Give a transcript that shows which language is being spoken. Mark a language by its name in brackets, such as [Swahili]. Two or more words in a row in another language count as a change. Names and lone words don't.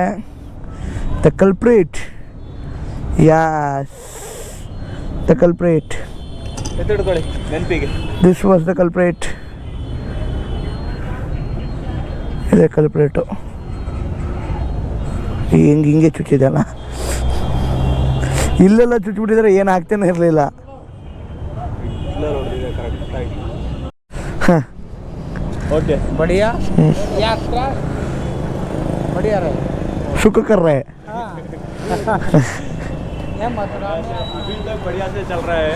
[English] The culprit, yes the culprit. [Kannada] ಎತ್ತಿಡ್ಕೊಳ್ಳಿ ನೆನಪಿಗೆ. [English] This was the culprit. [Kannada] ಇದೆ ಕಲ್ಪ್ರೇಟು. ಹಿಂಗೆ ಚುಚ್ಚಿದೆಲ್ಲ, ಇಲ್ಲೆಲ್ಲ ಚುಚ್ಚಿಬಿಟ್ಟಿದ್ರೆ ಏನು ಆಗ್ತೇನೆ ಇರಲಿಲ್ಲ. [Hindi] ओके बढ़िया यात्रा बढ़िया रहे, सुख कर रहे हैं। बढ़िया से चल रहा है।